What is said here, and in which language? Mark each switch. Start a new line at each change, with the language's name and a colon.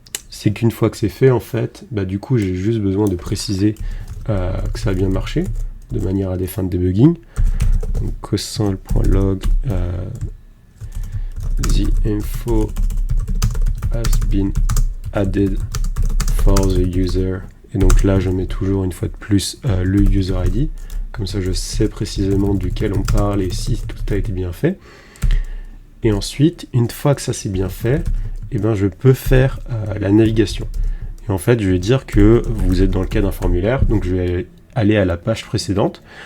French: C'est qu'une fois que c'est fait en fait, du coup j'ai juste besoin de préciser que ça a bien marché, de manière à des fins de debugging. Donc
English: console.log the info has been added for the user.
French: Et donc là je mets toujours une fois de plus le user ID, comme ça je sais précisément duquel on parle et si tout a été bien fait. Et ensuite, une fois que ça c'est bien fait, je peux faire la navigation. Et en fait, je vais dire que vous êtes dans le cas d'un formulaire, donc je vais aller à la page précédente.